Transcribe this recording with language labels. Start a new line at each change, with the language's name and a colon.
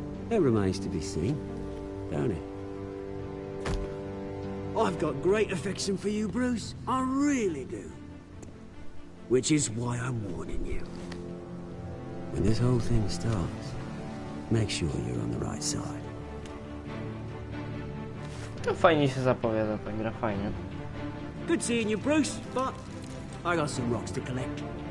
English: That remains to be seen, don't it? I've got great affection for you, Bruce. I really do. Which is why I'm warning you. When this whole thing starts, make sure you're on the right side.
Polish: No fajnie się zapowiada ta gra, fajnie.
English: Good seeing you, Bruce, but I got some rocks to collect.